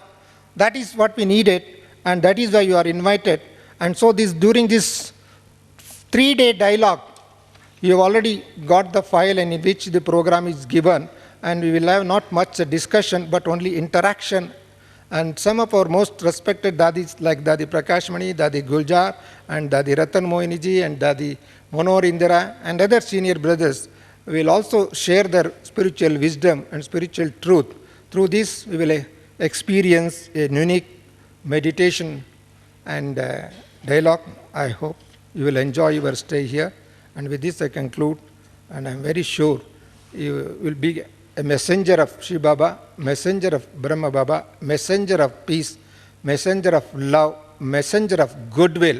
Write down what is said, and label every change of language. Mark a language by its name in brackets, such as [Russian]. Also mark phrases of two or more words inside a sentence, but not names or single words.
[English] That is what we needed, and that is why you are invited. And so during this 3-day dialogue, you have already got the file in which the program is given, and we will have not much discussion, but only interaction. And some of our most respected Dadis, like Dadi Prakashmani, Dadi Guljar, and Dadi Ratan Mohiniji, and Dadi Monor Indira, and other senior brothers, will also share their spiritual wisdom and spiritual truth. Through this, we will experience a unique meditation and dialogue. I hope you will enjoy your stay here. And with this, I conclude, and I am very sure you will be a messenger of Shiv Baba, messenger of Brahma Baba, messenger of peace, messenger of love, messenger of goodwill.